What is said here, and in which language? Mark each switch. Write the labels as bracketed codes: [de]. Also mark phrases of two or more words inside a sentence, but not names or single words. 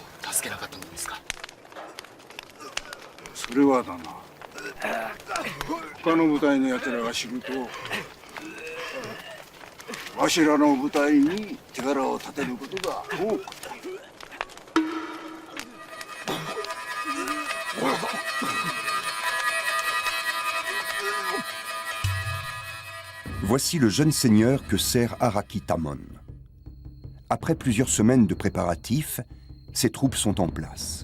[ja] それはだな。他の部隊の奴らが知ると、わしらの部隊に手柄を立てることが多くなる。 [fr] Voici le jeune seigneur que sert Araki Tamon. Après plusieurs semaines de préparatifs, ses troupes sont en place.